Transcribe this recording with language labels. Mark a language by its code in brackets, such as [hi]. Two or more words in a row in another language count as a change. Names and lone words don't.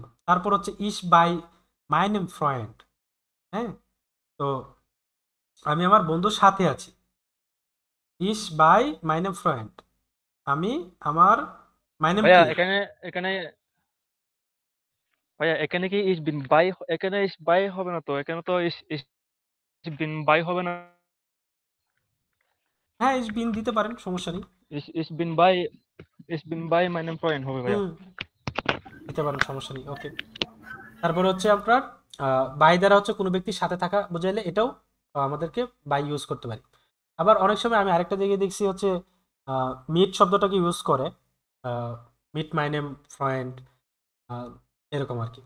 [bn] তারপর হচ্ছে [de] Ich bei meinem Freund, [bn] হ্যাঁ, তো আমি আমার বন্ধুর সাথে আছি। [de] Ich bei meinem Freund, [bn] আমি আমার মাইনেম ভাইয়া কি, এখানে ভাইয়া এখানে কি [de] ich bin bei, [bn] এখানে [de] ich bei [bn] হবে না তো, এখানে তো [de] ich bin bei [bn] হবে না, হ্যাঁ [de] ich bin [bn] দিতে পারেন, সমস্যা নেই। [de] ich bin bei meinem Freund [bn] হবে ভাইয়া। দিতে পারেন, সমস্যা নেই, ওকে। তারপর হচ্ছে আপনার বাই দ্বারা হচ্ছে কোনো ব্যক্তির সাথে থাকা বোঝাইলে এটাও আমাদেরকে বাই ইউজ করতে পারি। আবার অনেক সময় আমি আরেকটা জায়গায় দেখছি হচ্ছে মিট শব্দটাকে ইউজ করে, [de] mit meinem Freund, [bn] এরকম আর কি।